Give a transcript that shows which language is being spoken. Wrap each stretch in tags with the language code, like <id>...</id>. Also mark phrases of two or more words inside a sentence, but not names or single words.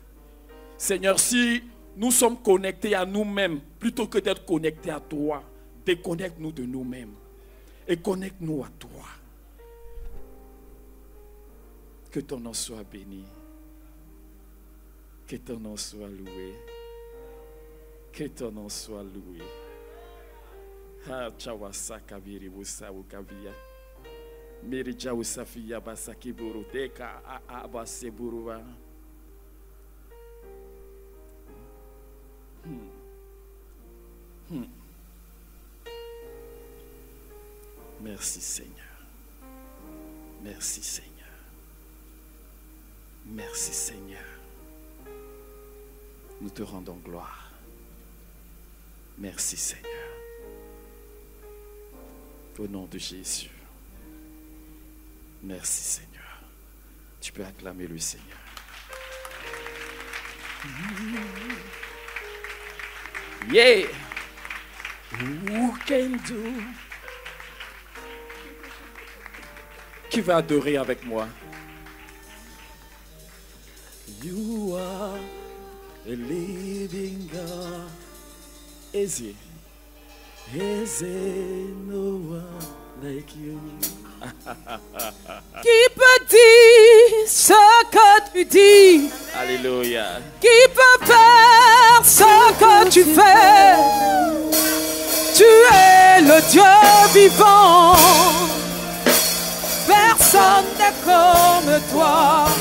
<fr>Seigneur, si nous sommes connectés à nous-mêmes, plutôt que d'être connectés à toi, déconnecte-nous de nous-mêmes et connecte-nous à toi. Que ton nom soit béni. Que ton nom soit loué. Que ton nom soit loué. Ha chawasa kabiri busa ukavia. Mirija usafia basaki buruteka abase buruwa. Merci Seigneur. Merci Seigneur. Merci Seigneur. Nous te rendons gloire. Merci Seigneur. Au nom de Jésus. Merci Seigneur. Tu peux acclamer le Seigneur.</fr> <en>Yeah. Who can do?</en> <fr>Qui va adorer avec moi?</fr> <en>You are a living God. Is there no one like you?</en> <fr>Qui peut dire ce que tu dis? Alléluia. Qui peut faire ce que tu fais? Tu es le Dieu vivant. Personne n'est comme toi.</fr>